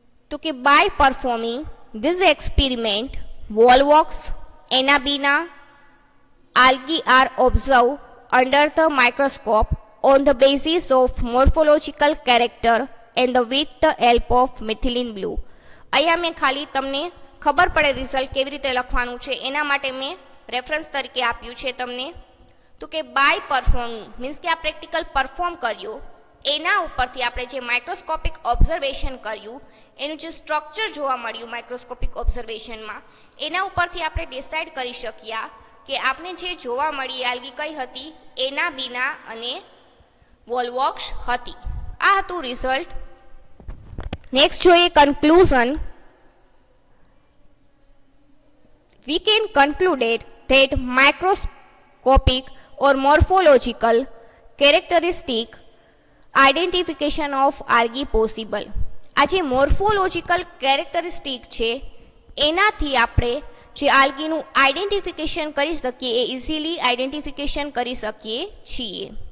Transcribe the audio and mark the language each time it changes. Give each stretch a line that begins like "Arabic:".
Gujarati: તો કે
English: By performing this experiment volvox anabaena algae are observed under the microscope on the basis of morphological character and with the help of methylene blue.
Gujarati: અહીંયા મેં ખાલી તમને ખબર પડે રિઝલ્ટ કેવી રીતે લખવાનું છે એના માટે મેં રેફરન્સ તરીકે આપ્યું છે તમને. તો કે બાય પરફોર્મિંગ મીન્સ કે આ પ્રેક્ટિકલ પરફોર્મ કર્યું, એના ઉપરથી આપણે જે માઇક્રોસ્કોપિક ઓબ્ઝર્વેશન કર્યું, એનું જે સ્ટ્રક્ચર જોવા મળ્યું માઇક્રોસ્કોપિક ઓબ્ઝર્વેશનમાં, એના ઉપરથી આપણે ડિસાઇડ કરી શક્યા કે આપણે જે જોવા મળી આલ્ગી કઈ હતી, એનાબીના અને વોલવોક્સ હતી. આ હતું રિઝલ્ટ. નેક્સ્ટ જોઈએ conclusion.
English: We can conclude that microscopic or morphological characteristic identification of algae possible.
Gujarati: આ જે મોર્ફોલોજીકલ કેરેક્ટરિસ્ટિક છે એનાથી આપણે જે આલ્ગીનું આઈડેન્ટિફિકેશન કરી શકીએ, એ ઇઝીલી આઈડેન્ટિફિકેશન કરી શકીએ છીએ.